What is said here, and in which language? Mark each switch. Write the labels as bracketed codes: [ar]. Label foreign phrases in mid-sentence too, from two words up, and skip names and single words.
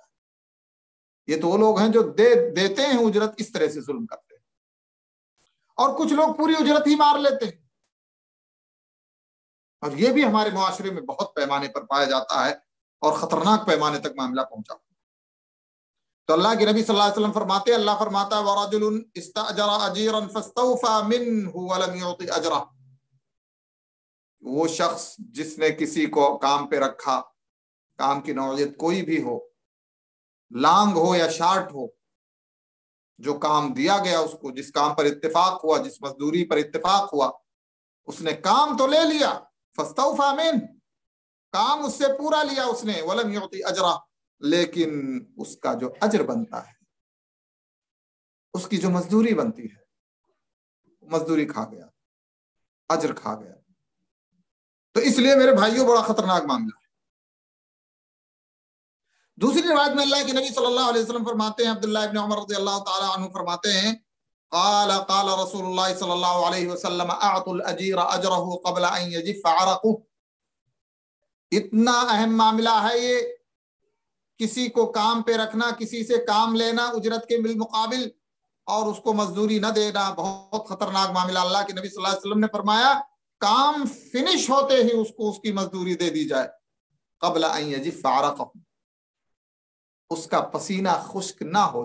[hi] ये तो वो लोग हैं जो देते हैं उजरत, इस तरह से जुल्म करते हैं। और कुछ लोग पूरी उजरत ही मार लेते हैं, और ये भी हमारे मुआशरे में बहुत पैमाने पर पाया जाता है और खतरनाक पैमाने तक मामला पहुंचा। तो अल्लाह के नबी [ar] صلى الله عليه وسلم [hi] फरमाते, अल्लाह फरमाता है [ar] ورجل استأجر أجيرا فاستوفى منه ولم يعط أجرا, [hi] वो शख्स जिसने किसी को काम पे रखा, काम की नौयत कोई भी हो, लांग हो या शार्ट हो, जो काम दिया गया उसको, जिस काम पर इत्तेफाक हुआ, जिस मजदूरी पर इत्तेफाक हुआ, उसने काम तो ले लिया, [ar] فاستوفى من, [hi] काम उससे पूरा लिया उसने, [ar] ولم يعط أجرا, [hi] लेकिन उसका जो अजर बनता है, उसकी जो मजदूरी बनती है, मजदूरी खा गया, अजर खा गया। तो इसलिए मेरे भाइयों बड़ा खतरनाक मामला है। दूसरी रिवायत में अल्लाह के नबी [ar] صلى الله عليه وسلم [hi] फरमाते हैं, अब्दुल्लाह इब्न उमर [ar] رضي الله تعالى عنه [hi] फरमाते हैं, [ar] قال قال رسول الله صلى الله عليه وسلم أعطوا الأجير أجره قبل أن يجف عرقه. [hi] इतना अहम मामला है ये, किसी को काम पे रखना, किसी से काम लेना उजरत के बिलमुकाबिल और उसको मजदूरी न देना, बहुत खतरनाक मामला। अल्लाह के नबी [ar] صلى الله عليه وسلم [hi] ने फरमाया काम फिनिश होते ही उसको उसकी मजदूरी दे दी जाए, [ar] قبل أن يجف عرقه, [hi] उसका पसीना खुश्क ना हो।